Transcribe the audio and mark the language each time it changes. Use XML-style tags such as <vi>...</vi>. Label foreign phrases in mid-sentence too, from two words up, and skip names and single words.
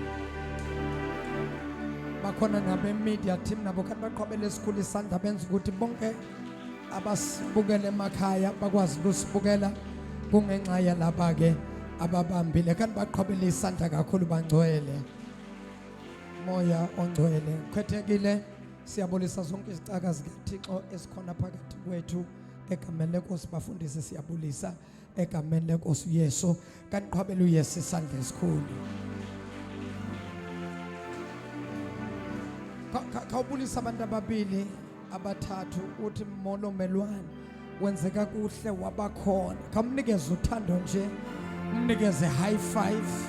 <zu>Bakhona nabe</zu> <en>media team</en> <zu>nabo kanti baqhwabela esikhulu isandla benza ukuthi bonke abasibukele emakhaya bakwazi ukusibukela kungenxa yalaba ke ababambile kanti baqhwabela isandla kakhulu bangcwele. Moya ongcwele khwethekile siyabulisa zonke izicaka zikaThixo esikhona phakathi kwethu egameni lenkosi bafundisi siyabulisa egameni lenkosi uYesu kanti qhwabela uYesu isandla esikhulu.</zu> <xh>Khawubulisa abantu ababili abathathu uthi molo melwane wenzeka kuhle wabakhona kamnikeze uthando nje umnikeze</xh> <en>high five</en>